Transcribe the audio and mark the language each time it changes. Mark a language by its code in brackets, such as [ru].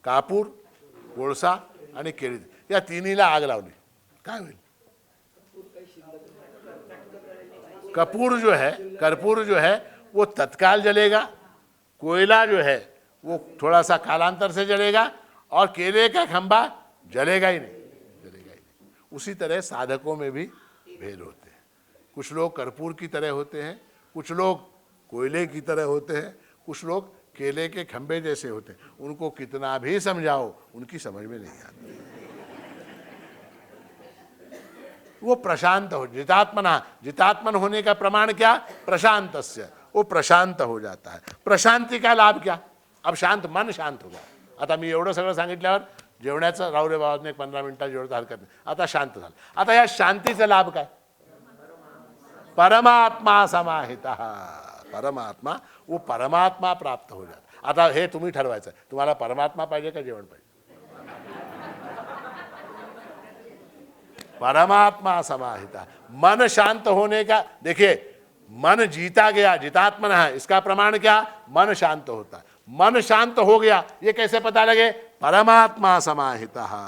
[mr] कापूर, कोळसा आणि केळी, या तिन्हीला आग लावली, काय होईल? [hi] कर्पूर जो है वो तत्काल जलेगा, कोयला जो है वो थोड़ा सा कालांतर से जलेगा, और केले का खंभा जलेगा ही नहीं, जलेगा ही नहीं। उसी तरह साधकों में भी भेद होते हैं। कुछ लोग कर्पूर की तरह होते हैं, कुछ लोग कोयले की तरह होते हैं, कुछ लोग केले के खंभे जैसे होते हैं। उनको कितना भी समझाओ, उनकी समझ में नहीं आती। वो प्रशांत हो, जितात्मना, जितात्मन होने का प्रमाण क्या, प्रशांतस्य, वो प्रशांत हो जाता है। प्रशांती का लाभ क्या, अब शांत, मन शांत होगा। [mr] आता मी एवढं सगळं सांगितल्यावर जेवण्याचं राहू रे बाबा, 15 मिनिटात जेवढं हरकत नाही, आता शांत झालं। आता या शांतीचा लाभ काय, परमात्मा समाहितः, परमात्मा, [hi] वो परमात्मा प्राप्त हो जाता। [mr] आता हे तुम्ही ठरवायचं, तुम्हाला परमात्मा पाहिजे का जेवण पाहिजे? [hi] परमात्मा समाहिता, मन शांत होने का, देखिए मन जीता गया, जितात्मना है, इसका प्रमाण क्या, मन शांत होता है। मन शांत हो गया, ये कैसे पता लगे, परमात्मा समाहिता।